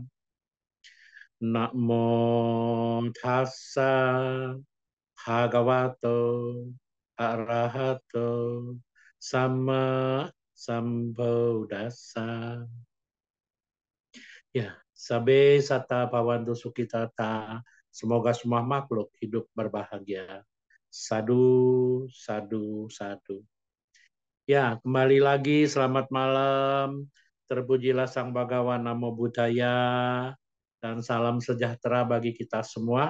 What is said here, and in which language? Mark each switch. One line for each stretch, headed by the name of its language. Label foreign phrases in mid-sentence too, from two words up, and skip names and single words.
Pali: Namo tassa bhagavato arahato sama sambuddhassa. Ya, sabe sata pawantu sukitata.
Indonesian: Semoga semua makhluk hidup berbahagia.
Pali: Sadu, sadu, sadu.
Indonesian: Ya, kembali lagi selamat malam. Terpujilah Sang Bhagawan
Pali: Namo Buddhaya
Indonesian: dan salam sejahtera bagi kita semua.